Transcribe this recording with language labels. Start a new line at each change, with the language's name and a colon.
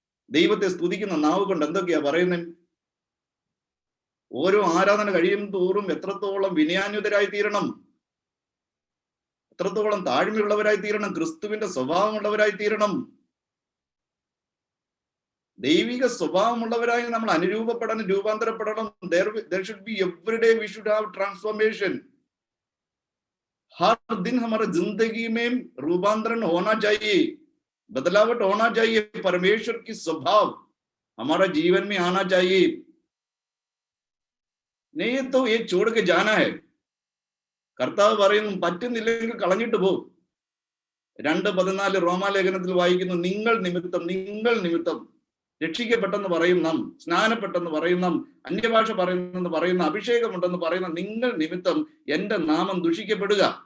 Malayalam: ദൈവത്തെ സ്തുതിക്കുന്ന നാവ് കൊണ്ട് എന്തൊക്കെയാ പറയുന്നത്? ഓരോ ആരാധന കഴിയും തോറും എത്രത്തോളം വിനയാന്വിതരായി തീരണം, എത്രത്തോളം താഴ്മയുള്ളവരായി തീരണം, ക്രിസ്തുവിന്റെ സ്വഭാവമുള്ളവരായി തീരണം. ദൈവിക സ്വഭാവമുള്ളവരായി നമ്മൾ അനുരൂപപ്പെടണം, രൂപാന്തരപ്പെടണം.
English: There should be every day we should have transformation.
Hindi: हर दिन हमारे जिंदगी में रूपांतरण होना चाहिए, बदलावट होना चाहिए. परमेश्वर की स्वभाव हमारा जीवन में आना चाहिए. नहीं तो ये छोड़ के जाना है.
Malayalam: കർത്താവ് പറയുന്നു, പറ്റുന്നില്ലെങ്കിൽ കളഞ്ഞിട്ട് പോകും. 2:14 റോമാലേഖനത്തിൽ വായിക്കുന്നു, നിങ്ങൾ നിമിത്തം രക്ഷിക്കപ്പെട്ടെന്ന് പറയുന്ന, സ്നാനപ്പെട്ടെന്ന് പറയുന്ന, അന്യഭാഷ പറയുന്നെന്ന് പറയുന്ന, അഭിഷേകമുണ്ടെന്ന് പറയുന്ന നിങ്ങൾ നിമിത്തം എന്റെ നാമം ദുഷിക്കപ്പെടുക.